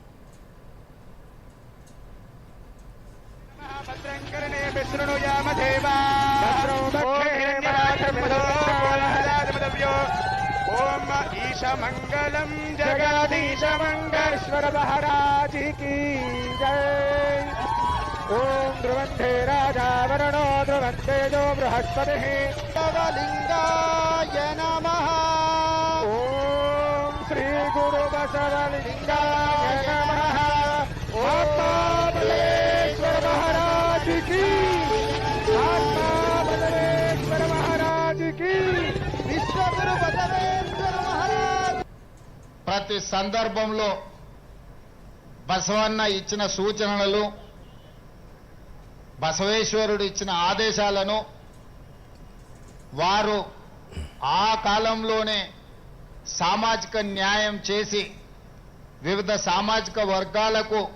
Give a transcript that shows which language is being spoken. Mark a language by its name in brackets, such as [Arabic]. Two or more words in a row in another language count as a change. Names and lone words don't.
[Hindi] మంగళం జగదీశ మంగళేశ్వర మహారాజ్ की जय। [Sanskrit] ओम ध्रुवंते राजा वरुणो ध्रुवंते जो बृहस्पतिः शिवलिंगाय नमः। ओम श्री गुरु बसवलिंगाय नमः। [Hindi] आत्मा बलेश्वर महाराज की, आत्मा बलेश्वर महाराज की, विश्वगुरु बसवेश्वर महाराज। [Telugu] ప్రతి సందర్భంలో బసవన్న ఇచ్చిన సూచనలు, బసవేశ్వరుడు ఇచ్చిన ఆదేశాలను వారు ఆ కాలంలోనే సామాజిక న్యాయం చేసి వివిధ సామాజిక వర్గాలకు